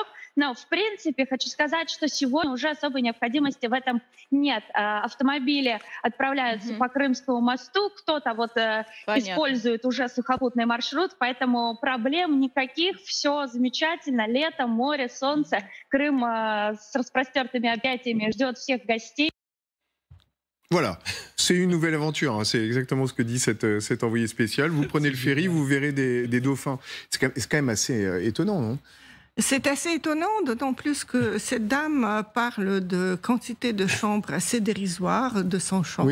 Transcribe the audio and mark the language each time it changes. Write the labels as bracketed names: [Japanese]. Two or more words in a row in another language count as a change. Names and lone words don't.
[Russian] Но, в принципе, хочу сказать, что сегодня уже особой необходимости в этом нет. Автомобили отправляются по Крымскому мосту, кто-то использует уже сухопутный маршрут, поэтому проблем никаких, все замечательно. Лето, море, солнце, Крым с распростертыми объятиями ждет всех гостей. [French] Voilà, c'est une nouvelle aventure, hein. C'est exactement ce que dit cet envoyé spécial. Vous prenez le ferry, vous verrez des dauphins. C'est quand même assez étonnant, non? C'est assez étonnant, d'autant plus que cette dame parle de quantité de chambres assez dérisoires, 200 chambres,